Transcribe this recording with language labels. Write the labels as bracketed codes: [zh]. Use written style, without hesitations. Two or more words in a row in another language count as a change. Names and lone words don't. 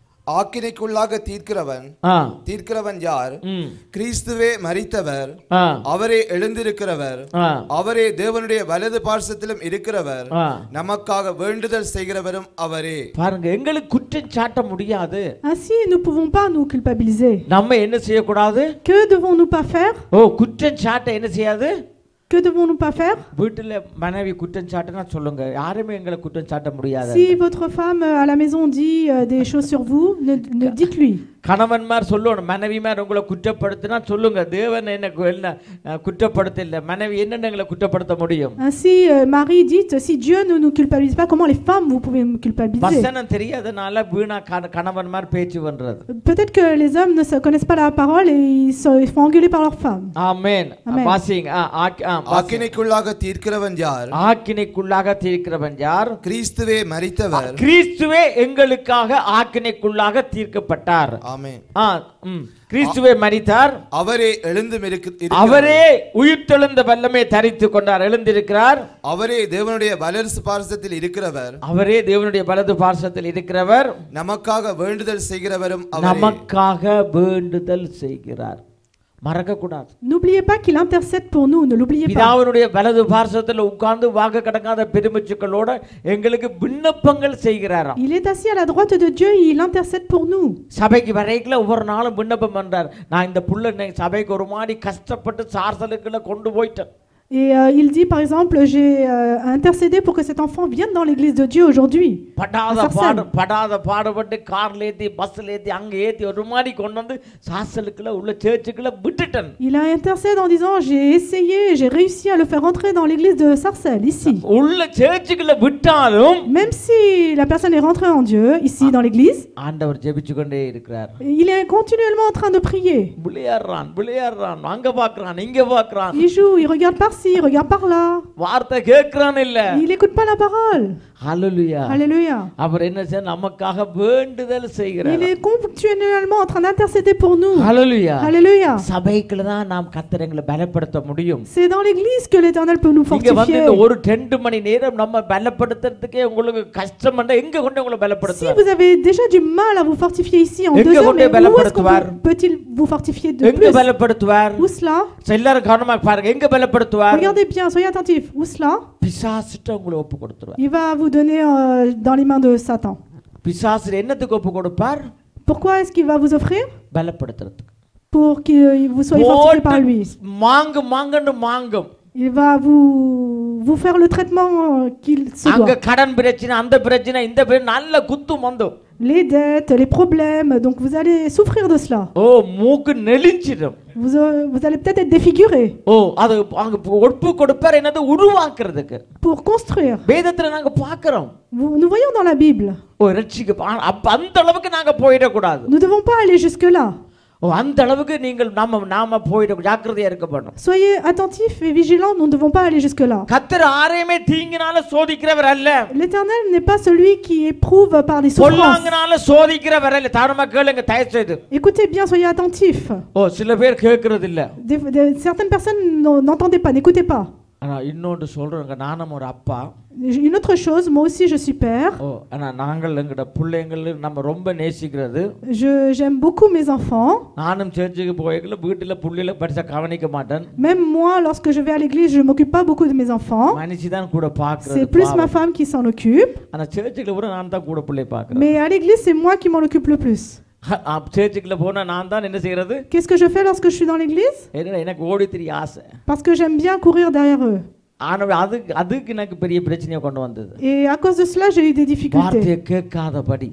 [ta] ஆக்கினைக்குள்ளாக தீர்க்கிறவன் யார்? கிறிஸ்துவே மரித்தவர், அவரே எழுந்திருக்கிறவர், அவரே தேவனுடைய வலது பார்சத்திலும் இருக்கிறவர், நமக்காக வேண்டுதல் செய்கிறவரும் அவரே. பாருங்க, எங்களுக்கு குற்றம் சாட்ட முடியாது. [fr] Ainsi, nous ne pouvons pas nous culpabiliser. [ta] நம்ம என்ன செய்யக்கூடாது? [fr] Que devons-nous pas faire? [ta] குற்றம் சாட்ட என்ன செய்யாது? [fr] Que devons-nous pas faire? [ta] வீட்டில் மனைவி குற்றம் சாட்டினா சொல்லுங்க, யாருமே எங்களை குற்றம் சாட்ட முடியாது. [fr] Si votre femme à la maison dit des choses sur vous, ne dites-lui. [ta] கணவன்மார் சொல்லணும், மனைவிமார் உங்களை குற்றப்படுத்தினா சொல்லுங்க, தேவன் என்ன குற்றப்படுத்தல, மனைவி என்னென்ன எங்களை குற்றப்படுத்த முடியும்? [fr] Ainsi, Marie dit, si Dieu ne nous culpabilise pas, comment les femmes vous pouvez me culpabiliser? [ta] வசனம் தெரியாதனால வீணா கணவன்மார் பேச்சு பண்றது. [fr] Peut-être que les hommes ne connaissent pas la parole et ils font engueuler par leurs femmes. [ta] ஆமென். வாசிங்க. ஆக்கினைக்குள்ளாக தீர்க்கிறவன் யார்? ஆக்கினைக்குள்ளாக தீர்க்கிறவன் யார்? கிறிஸ்துவே மரித்தவர், கிறிஸ்துவே எங்களுக்காக ஆக்கினைக்குள்ளாக தீர்க்கப்பட்டார். ஆமென். கிறிஸ்துவே மரித்தார், அவரே அவரே உயிர்த்தெழுந்த வல்லமை தரித்து கொண்டார், எழுந்திருக்கிறார். அவரே தேவனுடைய வலது பார்சத்தில் இருக்கிறவர், அவரே தேவனுடைய வலது பார்சத்தில் இருக்கிறவர், நமக்காக வேண்டுதல் செய்கிறவரும் அவரே. நமக்காக வேண்டுதல் செய்கிறார். மறக்க கூடாது. [fr] N'oubliez pas qu'il intercède pour nous, ne l'oubliez pas. [ta] பிதாவினுடைய வலது பார்சத்தில் உட்கார்ந்து வாக்கு கடங்காத பெருமிச்சுக்களோட எங்களுக்கு விண்ணப்பங்கள் செய்கிறாராம். [fr] Il est assis à la droite de Dieu et il intercède pour nous. [ta] சபைக்கு வரைக்குள்ள ஒவ்வொரு நாளும் விண்ணப்பம் பண்றார். நான் இந்த புள்ள சபைக்கு ஒரு மாதிரி கஷ்டப்பட்டு சார்சலுக்குள்ள கொண்டு போயிட்டேன். [fr] Et il dit par exemple, j'ai intercédé pour que cet enfant vienne dans l'église de Dieu aujourd'hui. [ta] படாத பாடுபட்டு கார்ல ஏத்தி பஸ்ல ஏத்தி அங்க ஏத்தி ஒரு மாதிரி கொண்டு வந்து சார்சலுக்குள்ள உள்ள சர்ச்சுக்குள்ள விட்டுட்டேன். [fr] Il a intercédé en disant, j'ai essayé, j'ai réussi à le faire entrer dans l'église de Sarcelles ici. [ta] உள்ள சர்ச்சுக்குள்ள விட்டாலும் [fr] même si la personne est rentrée en Dieu ici dans l'église, [ta] ஆண்டவர் ஜெபிச்சு கொண்டே இருக்கிறார். [fr] il est continuellement en train de prier. [ta] விளையாடுறான் அங்க பார்க்கறான் இங்க பார்க்கறான். [fr] Il joue, il regarde par-ci, il regarde par-là. [ta] வார்த்தை கேக்குறான் இல்ல. [fr] Il écoute pas la parole. Alléluia. Alléluia. [ta] அவர் என்ன செய்ய நமக்காக வேண்டுதல் செய்கிறார். [fr] Il est continuellement en train d'intercéder pour nous. Alléluia. Alléluia. [ta] சபைக்குள்ள தான் நாம் கர்த்தரை பலப்படுத்த முடியும். [fr] C'est dans l'église que l'Éternel peut nous [ta] இங்க வந்து [fr] fortifier. [ta] ஒரு 2 மணி நேரம் நம்ம பலப்படுத்துறதுக்கே உங்களுக்கு கஷ்டம்னா எங்க கொண்டு உங்களை [fr] Si [ta] பலப்படுத்துவார்? [fr] vous avez déjà du mal à vous fortifier ici en 2 heures, mais où est-ce qu'on peut-il vous fortifier de [ta] எங்க [fr] plus? [ta] பலப்படுத்துவார்? [fr] Où cela? [ta] எல்லாரும் கவனமா பாருங்க, எங்க பலப்படுத்துவார்? [fr] Regardez bien, soyez attentifs. Où cela? [ta] பிசாசுட்ட உங்களை ஒப்பு கொடுத்துருவார். [fr] Il va vous donner dans les mains de Satan. [ta] பிசாசு என்னத்துக்கு ஒப்பு கொடுப்பார்? [fr] Pourquoi est-ce qu'il va vous offrir? [ta] பலப்படுத்துறதுக்கு. [fr] Pour que vous soyez fortifiés par lui. [ta] மாங்கன்னு மாங்கும். [fr] Il va vous faire le traitement qu'il se [ta] அங்க [fr] doit. [ta] கடன் பிரச்சனை, அந்த பிரச்சனை, இந்த பிரச்சனை, நல்ல குத்து மந்து. [fr] Les dettes, les problèmes, donc vous allez souffrir de cela. [ta] மூக்கு நெளிஞ்சிடும். [fr] Vous allez peut-être être défiguré. [ta] அது அங்க ஒப்பு கொடுப்பார் என்னது உருவாக்குறதுக்கு. [fr] Pour construire. [ta] வேதத்துல நாங்க பார்க்கிறோம். [fr] Nous voyons dans la Bible. [ta] ரட்சிக்க அந்த அளவுக்கு நாங்க போயிட கூடாது. [fr] Nous ne devons pas aller jusque là. [ta] அந்த அளவுக்கு நீங்கள் நாம போயிட ஜாக்கிரதையா இருக்க வேண்டும். [fr] Soyez attentifs et vigilants, nous ne devons pas aller jusque là. [ta] கர்த்தர் யாரையுமே தீங்கினால சோதிக்கிறவர் அல்ல. [fr] L'Éternel n'est pas celui qui éprouve par des souffrances. [ta] பொல்லாங்கனால சோதிக்கிறவர் அல்ல. தாராளமா கேளுங்க, தயவு செய்து. [fr] Écoutez bien, soyez attentifs. [ta] சில பேர் கேக்குறது இல்ல. [fr] Certaines personnes n'entendez pas, n'écoutez pas. [ta] ஆனா இன்னொன்று சொல்றேங்க, நானும் ஒரு அப்பா. [fr] Une autre chose, moi aussi je suis père. [ta] ஆனா நாங்கள் எங்கட பிள்ளைங்களை நம்ம ரொம்ப நேசிக்கிறது. [fr] J'aime beaucoup mes enfants. [ta] நானும் சர்ச்சுக்கு போயல வீட்டுல புள்ளைகளை படிச்சா கவனிக்க மாட்டேன். [fr] Même moi, lorsque je vais à l'église, je m'occupe pas beaucoup de mes enfants. [ta] மனுஷி தான் கூட பார்க்கிறது. [fr] C'est plus ma femme qui s'en occupe. [ta] ஆனா சர்ச்சுல கூட நான் தான் கூட பிள்ளை பார்க்கிறேன். [fr] Mais à l'église, c'est moi qui m'en occupe le plus. [ta] சர்ச்சுக்குள்ள போனா நான் தான் என்ன செய்யறது? [fr] Qu'est-ce que je fais lorsque je suis dans l'église? [ta] எனக்கு ஓடி திரிய ஆசை. [fr] Parce que j'aime bien courir derrière eux. [ta] அதுக்கு எனக்கு பெரிய பிரச்சனையை கொண்டு வந்தது. [fr] Et à cause de cela, j'ai eu des difficultés. [ta] வார்த்தையை கேட்காதபடி.